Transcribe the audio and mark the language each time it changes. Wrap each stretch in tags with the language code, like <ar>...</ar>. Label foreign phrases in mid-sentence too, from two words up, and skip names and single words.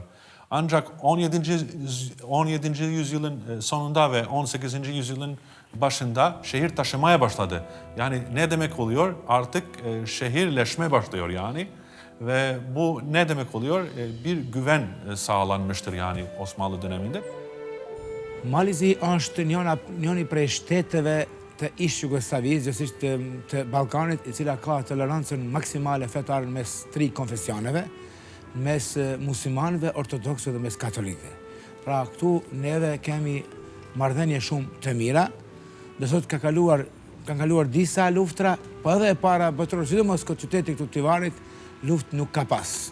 <tr>Ancak 17. yüzyılın sonunda ve 18. yüzyılın başında şehir taşımaya başladı. Yani ne demek oluyor? Artık şehirleşme başlıyor yani. Ve bu ne demek oluyor? Bir güven sağlanmıştır yani Osmanlı döneminde.</tr> <sq>Malizi është njëri prej shteteve të ish Jugosllavisë, gjithsesi të Ballkanit, e cila ka tolerancën maksimale fetare mes tri konfesioneve, mes muslimanëve, ortodoksëve dhe mes katolikëve. Pra këtu neve kemi marrëdhënie shumë të mira, do thotë kanë kaluar disa luftra, po edhe e para botërore, sidomos këtë qyteti këtu Tivarit, luftë nuk ka pas.</sq>